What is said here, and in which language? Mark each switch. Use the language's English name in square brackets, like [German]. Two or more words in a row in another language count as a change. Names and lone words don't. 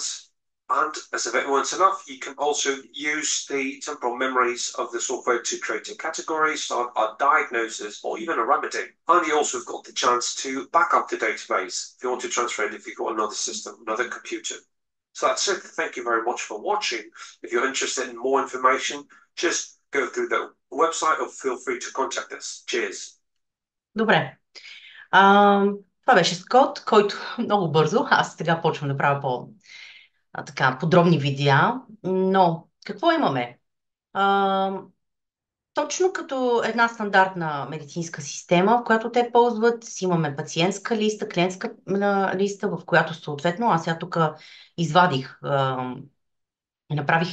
[English] And as if it weren't enough, you can also use the temporal memories of the software to create a category, start a diagnosis, or even a remedy. And you also have got the chance to back up the database if you want to transfer it if you've got another system, another computer. So that's it. Thank you very much for watching. If you're interested in more information, just go through the website or feel free to contact us. Cheers. [Bulgarian] Добре. Това беше Скот, който много бързо, аз сега почвам да правя така, подробни видеа, но какво имаме? Точно като една стандартна медицинска система, в която те ползват, си имаме пациентска листа, клиентска листа, в която съответно, аз сега тук извадих, направих